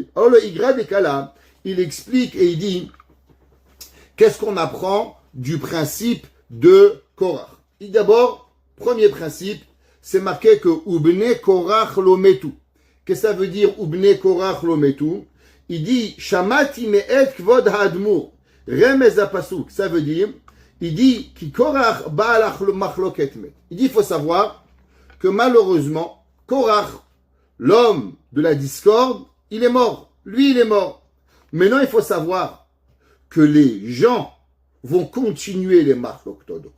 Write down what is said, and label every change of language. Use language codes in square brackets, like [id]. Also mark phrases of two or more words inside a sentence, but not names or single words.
[fr] Alors le Igra Dekala, il explique et il dit qu'est-ce qu'on apprend du principe de Korach. D'abord, premier principe, c'est marqué que [he] ובני קרח לא מתו. [fr] Qu'est-ce que ça veut dire [he] ובני קרח לא מתו? [fr] Il dit [he] שמעתי מאת כבוד האדמו"ר. רמז הפסוק. [fr] Ça veut dire, il dit [he] כי קרח בעלך מחלוקת מת. [fr] Il dit, il faut savoir que malheureusement, Korach, l'homme de la discorde, il est mort. Lui, il est mort. Maintenant, il faut savoir que les gens vont continuer les machloktot de Korach.